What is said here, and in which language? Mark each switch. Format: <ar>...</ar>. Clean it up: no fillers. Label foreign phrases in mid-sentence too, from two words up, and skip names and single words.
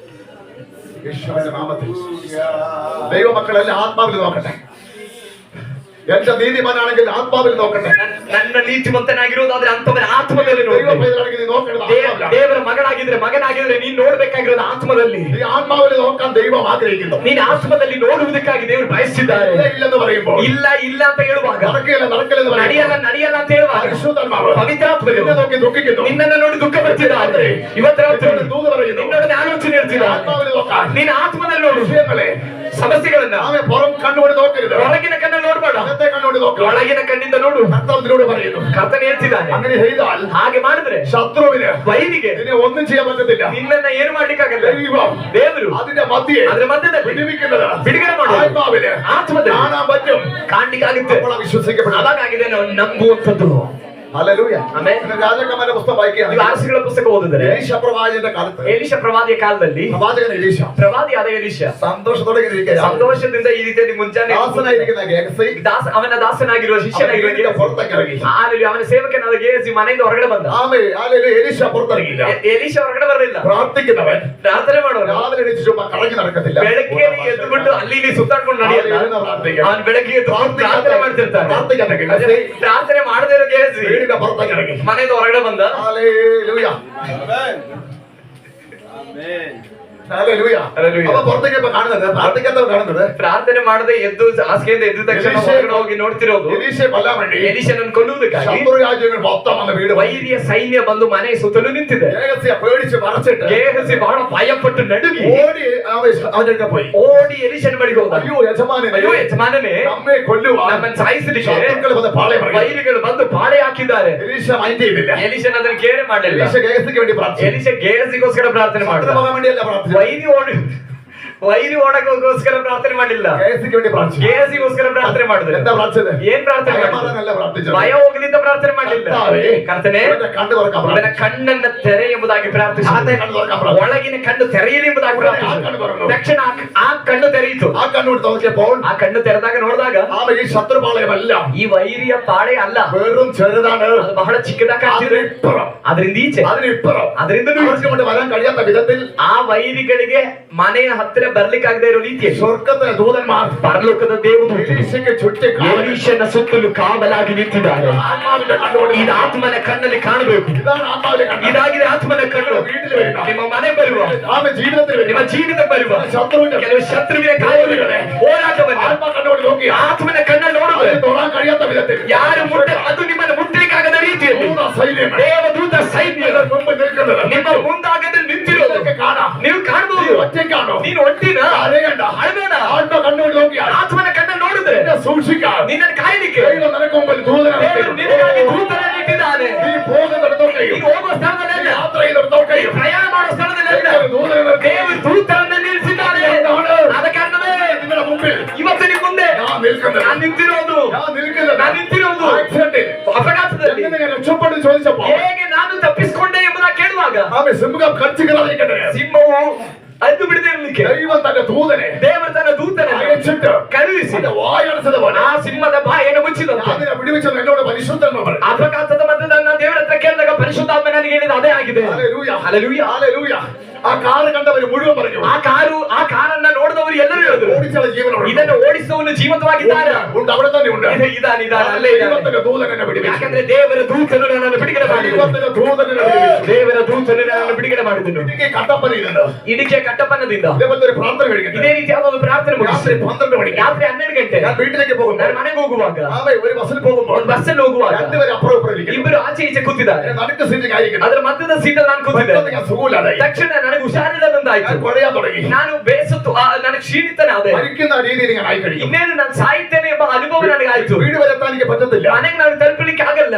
<ml>യേശുവിന്റെ നാമത്തിൽ ദൈവമക്കളെല്ലാം ആത്മാവിൽ നോക്കട്ടെ. എന്റെ നീതിമാനാണെങ്കിൽ ആത്മാവിൽ നോക്കട്ടെ,</ml> <kn>ನನ್ನ ನೀತಿವಂತನಾಗಿರೋದಾದ್ರೆ ಅಂತವರ ಆತ್ಮದಲ್ಲಿ</kn> <ml>ദൈവ</ml> <kn>ನೋಡ್ಬೇಕು.</kn> <ml>പൈതലാണെങ്കിൽ നീ നോക്കേണ്ടത് ആത്മാവിലാണ്.</ml> <kn>ದೇವರ ಮಗನಾಗಿದ್ರೆ ನೀನ್ ನೋಡ್ಬೇಕಾಗಿರೋದು ಆತ್ಮದಲ್ಲಿ.</kn> <ml>നീ ആത്മാവിൽ നോക്കാൻ ദൈവം ആഗ്രഹിക്കുന്നു.</ml> <kn>ನೀನ್ ಆತ್ಮದಲ್ಲಿ ನೋಡುವುದಕ್ಕಾಗಿ ದೇವರು ಬಯಸಿದ್ದಾರೆ.</kn> <ml>ഇല്ലെന്ന് പറയുമ്പോൾ</ml> <kn>ಇಲ್ಲ ಇಲ್ಲ ಅಂತ ಹೇಳುವಾಗ,</kn> <ml>നടക്കില്ലെന്ന്</ml> <kn>ನಡೆಯಲ್ಲ ಅಂತ ಹೇಳುವಾಗ, ಪವಿತ್ರಾತ್ಮರು</kn> <ml>നിന്നെ നോക്കി ദുഃഖിക്കുന്നു.</ml> <kn>ನಿನ್ನನ್ನು ನೋಡಿ ದುಃಖ ಪಡ್ತಿದ್ದಾರೆ. ಇವತ್ತು ರಾತ್ರಿ</kn> <ml>ദൂത് പറയുന്നു,</ml> <kn>ನಿನ್ನೊಡನೆ ಆಲೋಚನೆ ಇರ್ತಿದ್ದಾರೆ.</kn> <ml>ആത്മാവിൽ നോക്കാൻ</ml> <kn>ನೀನ್ ಆತ್ಮದಲ್ಲಿ ನೋಡು</kn> <ml>വിഷയങ്ങളെ</ml> <kn>ಸಮಸ್ಯೆಗಳನ್ನ.</kn> <ml>ആമേ പുറം കണ്ണുകൊണ്ട് നോക്കരുത്,</ml> <kn>ಹೊರಗಿನ ಕಣ್ಣಲ್ಲಿ ನೋಡ್ಬೇಡ,</kn> <ml>അകത്തെ കണ്ണുകൊണ്ട് നോക്കുക.</ml> <kn>ಒಳಗಿನ ಕಣ್ಣಿಂದ ನೋಡು.</kn> <ml>കർത്താവിനോട് പറയുന്നു,</ml> <kn>ಕರ್ತನೆ ಹೇಳ್ತಿದ್ದಾನೆ,</kn> <ml>അങ്ങനെ ചെയ്താൽ</ml> <kn>ಹಾಗೆ ಮಾಡಿದ್ರೆ</kn> <ml>ശത്രുവിന്</ml> <kn>ವೈರಿಗೆ</kn> <ml>നിന്നെ ഒന്നും ചെയ്യാൻ പറ്റത്തില്ല.</ml> <kn>ನಿನ್ನನ್ನ ಏನು ಮಾಡ್ಲಿಕ್ಕಾಗಲ್ಲ.</kn> <ml>ദൈവം</ml> <kn>ದೇವರು</kn> <ml>അതിന്റെ മധ്യേ</ml> <kn>ಅದರ ಮಧ್ಯದಲ್ಲಿ</kn> <ml>വിടുവിക്കുന്നത്</ml> <kn>ಬಿಡುಗಡೆ ಮಾಡೋದು</kn> <ml>ആത്മാവിന്</ml> <kn>ಆತ್ಮದಲ್ಲಿ</kn> <ml>കാണാൻ പറ്റും.</ml> <kn>ಕಾಣ್ಲಿಕ್ಕಾಗುತ್ತೆ.</kn> <ml>അപ്പോൾ വിശ്വസിക്കപ്പെടും.</ml> <kn>ಅದಾಗಿದೆ ನಾವು ನಂಬುವಂಥದ್ದು.</kn> <ml>ഹല്ലേലൂയ.</ml> <kn>ಆಮೆನ್.</kn> <ml>ഇന്ന് രാജാക്കന്മാരുടെ പുസ്തകം</ml> <kn>ನೀವು</kn> <ml>വായിക്കുകയാണെങ്കിൽ</ml> <kn>ಆರ್ಸಿಗಳ ಪುಸ್ತಕ ಓದಿದರೆ</kn> <ml>എലീശ പ്രവാചകന്റെ കാലത്ത്</ml> <kn>ಎಲೀಷ ಪ್ರವಾದಿಯ ಕಾಲದಲ್ಲಿ</kn> <ml>പ്രവാചകൻ എലീശ</ml> <kn>ಪ್ರವಾದಿಯಾದ ಎಲೀಷ</kn> <ml>സന്തോഷത്തോടെ ഇങ്ങനെ ഇരിക്കുകയാണ്.</ml> <kn>ಸಂತೋಷದಿಂದ ಈ ರೀತಿಯಲ್ಲಿ ಮುಂಜಾನೆ</kn> <ml>ദാസനായിരിക്കുന്ന ഗേഹസി</ml> <kn>ಅವನ ದಾಸನಾಗಿರುವ ಶಿಷ್ಯನಾಗಿರುವ</kn> <ml>വീടിന്റെ പുറത്തേക്ക് ഇറങ്ങി.</ml> <kn>ಅಲ್ಲಿ ಅವನ ಸೇವಕನಾದ ಗೇಹಸಿ ಮನೆಯಿಂದ ಹೊರಗಡೆ ಬಂದ.</kn> <ml>ആമേ ഹല്ലേലൂയ. എലീശ പുറത്തിറങ്ങിയില്ല.</ml> <kn>ಎಲೀಷ ಹೊರಗಡೆ ಬರಲಿಲ್ಲ.</kn> <ml>പ്രാർത്ഥിക്കുന്നവൻ</ml> <kn>ಪ್ರಾರ್ಥನೆ ಮಾಡೋನು</kn> <ml>രാവിലെ എണീറ്റ് ചുമ്മാ കറങ്ങി നടക്കത്തില്ല.</ml> <kn>ಬೆಳಗ್ಗೆ ಎದ್ದುಬಿಟ್ಟು ಅಲ್ಲಿ ಇಲ್ಲಿ ಸುತ್ತಾಡ್ಕೊಂಡು ನಡೆಯಲ್ಲ. ಅವನು ಬೆಳಗ್ಗೆ ಎದ್ದು ಪ್ರಾರ್ಥನೆ ಮಾಡ್ತಿರ್ತಾನೆ.</kn> <ml>പ്രാർത്ഥിക്കുന്ന ഗേഹസി</ml> <kn>ಪ್ರಾರ್ಥನೆ ಮಾಡದೇ ಇರೋ ಗೇಹಸಿ</kn> <ml>വീടിന്റെ പുറത്തേക്ക് ഇറങ്ങി.</ml> <kn>ಮನೆಯಿಂದ ಹೊರಗಡೆ ಬಂದ.</kn> <ml>ഹല്ലേലൂയ. ഹല്ലേലൂയ. ഹല്ലേലൂയ. അപ്പൊ പുറത്തേക്ക് ഇപ്പൊ കാണുന്നത്, പ്രാർത്ഥിക്കാത്തവർ കാണുന്നത്</ml> <kn>ಪ್ರಾರ್ಥನೆ ಮಾಡದೆ ಎದ್ದು ಹಾಸಿಗೆಯಿಂದ ಎದ್ದ ತಕ್ಷಣ ಹೊರಗಡೆ ಹೋಗಿ ನೋಡ್ತಿರೋದು</kn> <ml>എലീശയെ കൊല്ലാൻ വേണ്ടി</ml> <kn>ಎಲೀಷನನ್ನು ಕೊಲ್ಲುವುದಕ್ಕಾಗಿ</kn> <ml>ശത്രു രാജ്യങ്ങൾ മൊത്തം വന്ന് വീട്</ml> <kn>ವೈರಿಯ ಸೈನ್ಯ ಬಂದು ಮನೆ ಸುತ್ತಲೂ ನಿಂತಿದೆ.</kn> <ml>ഗേഹസിയെ പേടിച്ച് മറച്ചിട്ട്</ml> <kn>ಗೇಹಸಿ ಬಹಳ ಭಯಪಟ್ಟು ನಡುಗಿ</kn> <ml>ഓടി അവന്റെ പോയി.</ml> <kn>ಓಡಿ ಎಲೀಷನ ಬಳಿಗೆ ಹೋದ.</kn> <ml>അയ്യോ യജമാനനെ,</ml> <kn>ಅಯ್ಯೋ ಯಜಮಾನನೇ,</kn> <ml>നമ്മെ കൊല്ലുവാൻ</ml> <kn>ನಮ್ಮನ್ನು ಸಾಯಿಸಲಿಕ್ಕೆ</kn> <ml>ശത്രുക്കൾ വന്ന് പാളയം ഇറങ്ങി.</ml> <kn>ವೈರಿಗಳು ಬಂದು ಪಾಳೆ ಹಾಕಿದ್ದಾರೆ.</kn> <ml>എലീശ മൈൻഡ് ചെയ്തില്ല.</ml> <kn>ಎಲೀಷನ ಅದನ್ನು ಕೇರೆ ಮಾಡಲಿಲ್ಲ.</kn> <ml>എലീശ ഗേഹസിക്ക് വേണ്ടി പ്രാർത്ഥിച്ചു.</ml> <kn>ಎಲೀಷ ಗೇಹಸಿಗೋಸ್ಕರ ಪ್ರಾರ್ಥನೆ</kn> <ml>ശത്രു</ml> <kn>ಮಾಡಿದ.</kn> <ml>പോകാൻ വേണ്ടിയല്ല പ്രാർത്ഥിച്ചത്.</ml> <kn>ವೈರಿ ಓಡಕ್ಕೋಸ್ಕರ ಪ್ರಾರ್ಥನೆ ಮಾಡಲಿಲ್ಲ.</kn> <ml>ഗേഹസിക്ക് വേണ്ടി പ്രാർത്ഥിച്ചു.</ml> <kn>ಗೇಹಸಿಗೋಸ್ಕರ ಪ್ರಾರ್ಥನೆ ಮಾಡಿದ್ರು.</kn> <ml>എന്താ പ്രാർത്ഥിച്ചത്?</ml> <kn>ಏನ್ ಪ್ರಾರ್ಥನೆ ಮಾಡಿದ್ರು?</kn> <ml>ഭയമാറാനല്ല പ്രാർത്ഥിച്ചത്.</ml> <kn>ಭಯ ಹೋಗಲಿದ್ದ ಪ್ರಾರ್ಥನೆ ಮಾಡಲಿಲ್ಲ. ಕರ್ತನೇ,</kn> <ml>ഇവന്റെ കണ്ണ് തുറക്കാൻ</ml> <kn>ಅವನ</kn> <ml>പ്രാർത്ഥിച്ചു.</ml> <kn>ಕಣ್ಣನ್ನ ತೆರೆ ಎಂಬುದಾಗಿ ಪ್ರಾರ್ಥಿಸಿದ.</kn> <ml>ആദ്യ കണ്ണ് തുറക്കാൻ പ്രാർത്ഥിച്ചു.</ml> <kn>ಒಳಗಿನ ಕಣ್ಣು ತೆರೆಯಲಿ ಎಂಬುದಾಗಿ ಪ್ರಾರ್ಥಿಸಿದ. ತಕ್ಷಣ ಆ ಕಣ್ಣು ತೆರೆಯಿತು.</kn> <ml>ആ കണ്ണുകൊണ്ട് നോക്കിയപ്പോൾ</ml> <kn>ಆ ಕಣ್ಣು ತೆರೆದಾಗ ನೋಡಿದಾಗ</kn> <ml>ആമേ ഈ ശത്രുപാളയമല്ല,</ml> <kn>ಈ ವೈರಿಯ ಪಾಳೆ ಅಲ್ಲ,</kn> <ml>വെറും ചെറുതാണ്.</ml> <kn>ಅದು ಬಹಳ ಚಿಕ್ಕದಾಗಿ ಕಾಣ್ತಿದೆ.</kn> <ml>അതിനിപ്പുറം,</ml> <kn>ಅದರಿಂದ ಈಚೆ,</kn> <ml>അതിനിപ്പുറം</ml> <kn>ಅದರಿಂದಲೂ</kn> <ml>അവർക്ക് കൊണ്ട് വരാൻ കഴിയാത്ത വിധത്തിൽ</ml> <kn>ಆ ವೈರಿಗಳಿಗೆ ಮನೆಯ ಹತ್ತಿರ ಬರ್ಲಿಕ್ಕಾಗದೇ ಇರೋ ರೀತಿಯಲ್ಲಿ</kn> <ml>സ്വർഗത്തിലെ ദൂതന്മാർ</ml> <kn>ಪರಲೋಕದ ದೇವದೂತರು</kn> <ml>എലീശയ്ക്ക് ചുറ്റും</ml> <kn>ಎಲೀಷನ ಸುತ್ತಲೂ ಕಾವಲಾಗಿ ನಿಂತಿದ್ದಾರೆ.</kn> <ml>ആത്മാവിന്റെ കണ്ണുകൊണ്ട്</ml> <kn>ಇದು ಆತ್ಮನ ಕಣ್ಣಲ್ಲಿ ಕಾಣಬೇಕು.</kn> <ml>ഇതാണ് ആത്മാവിന്റെ കണ്ണ്.</ml> <kn>ಇದಾಗಿದೆ ಆತ್ಮನ ಕಣ್ಣು.</kn> <ml>വീട്ടിൽ വരുന്ന</ml> <kn>ನಿಮ್ಮ ಮನೆ ಬರುವ,</kn> <ml>ആമേ ജീവിതത്തിൽ</ml> <kn>ನಿಮ್ಮ</kn> <ml>വരുന്ന</ml> <kn>ಜೀವಿತ ಬರುವ</kn> <ml>ശത്രുവിന്റെ</ml> <kn>ಕೆಲವು ಶತ್ರುವಿನ ಕಾರ್ಯಗಳೇ ಹೋರಾಟವನ್ನ</kn> <ml>ആത്മാ കണ്ണുകൊണ്ട് നോക്കി</ml> <kn>ಆತ್ಮನ ಕಣ್ಣಲ್ಲಿ ನೋಡಿದ್ರೆ</kn> <ml>അതിന് തൊടാൻ കഴിയാത്ത വിധത്തിൽ</ml> <kn>ಯಾರು ಅದು ನಿಮ್ಮನ್ನು ಮುಟ್ಟಲಿಕ್ಕಾಗದ ರೀತಿಯಲ್ಲಿ</kn> <ml>ദൂത സൈന്യം</ml> <kn>ದೇವದೂತ ಸೈನ್ಯ</kn> <ml>മുമ്പ് നിൽക്കുന്നത്</ml> <kn>ನಿಮ್ಮ ಮುಂದಾಗದಲ್ಲಿ ನಿಂತಿರೋದು</kn> <ml>ഇതൊക്കെ കാണാം.</ml> <kn>ನೀವು ಕಾಣಬಹುದು.</kn> <ml>ഒറ്റയ്ക്കാണോ?</ml> <kn>ನೀನು ಒಟ್ಟಿನ</kn> <ml>അറിയണ്ട.</ml> <kn>ಅಳಬೇಡ.</kn> <ml>ആത്മാ കണ്ണുകൊണ്ട് നോക്കിയാൽ</ml> <kn>ಆತ್ಮನ ಕಣ್ಣಲ್ಲಿ ನೋಡಿದ್ರೆ</kn> <ml>നിന്നെ സൂക്ഷിക്കാൻ</ml> <kn>ನಿನ್ನನ್ನು ಕಾಯಲಿಕ್ಕೆ</kn> <ml>ദൈവം നിനക്ക് മുമ്പിൽ ദൂതനെ</ml> <kn>ದೇವರು ನಿನಗಾಗಿ ದೂತರನ್ನು ಇಟ್ಟಿದ್ದಾನೆ.</kn> <ml>നീ പോകുന്നിടത്തൊക്കെയും</ml> <kn>ನೀನು ಹೋಗುವ ಸ್ಥಳದಲ್ಲೆಲ್ಲ,</kn> <ml>യാത്ര ചെയ്തിടത്തൊക്കെയും</ml> <kn>ಪ್ರಯಾಣ ಮಾಡುವ ಸ್ಥಳದಲ್ಲೆಲ್ಲ</kn> <ml>ദൂതനെ നിർത്തി</ml> <kn>ದೇವರು ದೂತರನ್ನು ನಿಲ್ಲಿಸಿದ್ದಾನೆ. ಆದ ಕಾರಣವೇ</kn> <ml>നിങ്ങളുടെ മുമ്പിൽ</ml> <kn>ಇವತ್ತು ನಿಮ್ಮ ಮುಂದೆ</kn> <ml>ഞാൻ നിൽക്കുന്നത്.</ml> <kn>ನಾನು ನಿಂತಿರೋದು.</kn> <ml>ഞാൻ നിൽക്കുന്നത്.</ml> <kn>ನಾನು ನಿಂತಿರೋದು</kn> <ml>ആക്സിഡന്റിൽ</ml> <kn>ಅಪಘಾತದಲ್ಲಿ</kn> <ml>എങ്ങനെ ഞാൻ രക്ഷപ്പെട്ടു ചോദിച്ചപ്പോ</ml> <kn>ಹೇಗೆ ನಾನು ತಪ್ಪಿಸಿಕೊಂಡೆ ಎಂಬುದಾಗಿ ಕೇಳುವಾಗ</kn> <ml>ആമേ സിംഹം കടിച്ചുകളായിരിക്കട്ടെ.</ml> <kn>ಸಿಂಹವು ಅದ್ದು ಬಿಡದೆ ಇರಲಿಕ್ಕೆ</kn> <ml>ദൈവം തന്റെ ദൂതനെ</ml> <kn>ದೇವರು ತನ್ನ ದೂತನನ್ನು</kn> <ml>അയച്ചിട്ട്</ml> <kn>ಕಳುಹಿಸಿ</kn> <ml>അതിന്റെ വായടച്ചത് പോലെ</ml> <kn>ಆ ಸಿಂಹದ ಬಾಯನ್ನು ಮುಚ್ಚಿದಂತೆ.</kn> <ml>അതിനെ വിടുവിച്ചത് എന്നോട് പരിശുദ്ധൻ പറഞ്ഞു.</ml> <kn>ಅಪಘಾತದ ಮಧ್ಯದಲ್ಲಿ ನಾನು ದೇವರ ಹತ್ರ ಕೇಳಿದಾಗ ಪರಿಶುದ್ಧಾತ್ಮ ನನಗೆ ಹೇಳಿದ ಅದೇ ಆಗಿದೆ.</kn> <ml>ഹല്ലേലൂയ. ഹല്ലേലൂയ. ഹല്ലേലൂയ. ആ കാറ് കണ്ടവര് മുഴുവൻ പറഞ്ഞു,</ml> <kn>ಆ ಕಾರನ್ನ ನೋಡಿದವರು ಎಲ್ಲರೂ ಹೇಳಿದ್ರು,</kn> <ml>ഓടിച്ചുള്ള ജീവനോട്</ml> <kn>ಇದನ್ನು ಓಡಿಸುವವನು ಜೀವಂತವಾಗಿದ್ದಾನೆ.</kn> <ml>ഉണ്ട്, അവിടെ തന്നെ ഉണ്ട്.</ml> <kn>ಇದಾನೆ ಅಲ್ಲೇ ಇದ್ದಾನೆ.</kn> <ml>ദൈവത്തിന്റെ ദൂതനെ വിടുവിച്ചു.</ml> <kn>ಯಾಕಂದ್ರೆ ದೇವರ ದೂತನು ನನ್ನನ್ನು ಬಿಡುಗಡೆ ಮಾಡಿದನು.</kn> <ml>ദൈവത്തിന്റെ ദൂതനെ വിടുവിച്ചു.</ml> <kn>ದೇವರ ದೂತನು ನನ್ನನ್ನು ಬಿಡುಗಡೆ ಮಾಡಿದನು.</kn> <ml>എനിക്ക് കട്ടപ്പന ഇരുന്ന്</ml> <kn>ಇದಕ್ಕೆ ಕಟ್ಟಪ್ಪನದಿಂದ</kn> <ml>ഇതേപോലത്തെ ഒരു പ്രാർത്ഥന കഴിക്കട്ടെ.</ml> <kn>ಇದೇ ರೀತಿಯಾದ ಒಂದು ಪ್ರಾರ್ಥನೆ ಮುಗಿಸಿ</kn> <ml>രാത്രി 12 മണിക്ക്</ml> <kn>ರಾತ್ರಿ 12 ಗಂಟೆ</kn> <ml>ഞാൻ വീട്ടിലേക്ക് പോകുമ്പോൾ</ml> <kn>ನಾನು ಮನೆಗೆ ಹೋಗುವಾಗ,</kn> <ml>ആമേ ഒരു ബസ്സിൽ പോകുമ്പോൾ</ml> <kn>ಒಂದು ಬಸ್ಸಲ್ಲಿ ಹೋಗುವಾಗ</kn> <ml>രണ്ടുപേരും അപ്പുറം ഇപ്പുറം ഇരിക്കുന്നു.</ml> <kn>ಇಬ್ಬರು ಆಚೆ ಈಚೆ ಕೂತಿದ್ದಾರೆ.</kn> <ml>നടുക്ക് സീറ്റിൽ ആയിരിക്കുന്നു.</ml> <kn>ಅದರ ಮಧ್ಯದ ಸೀಟಲ್ಲಿ ನಾನು ಕೂತಿದ್ದೆ.</kn> <ml>പെട്ടെന്ന് ഞാൻ സുഖമില്ലാതായി.</ml> <kn>ತಕ್ಷಣ ನನಗೆ ಹುಷಾರಿಲ್ಲದಂತಾಯ್ತು.</kn> <ml>ഞാൻ കുഴയാൻ തുടങ്ങി.</ml> <kn>ನಾನು ಬೇಸತ್ತು, ನನಗೆ ಕ್ಷೀಣಿತನಾದೆ.</kn> <ml>മരിക്കുന്ന രീതിയിൽ ഞാൻ ആയി കഴിയും.</ml> <kn>ಇನ್ನೇನು ನಾನು ಸಾಯ್ತೇನೆ ಎಂಬ ಅನುಭವ ನನಗಾಯ್ತು.</kn> <ml>വീട് വരെ എത്താൻ എനിക്ക് പറ്റത്തില്ല.</ml> <kn>ಮನೆಗೆ ನಾನು ತಲುಪಲಿಕ್ಕೆ ಆಗಲ್ಲ.</kn>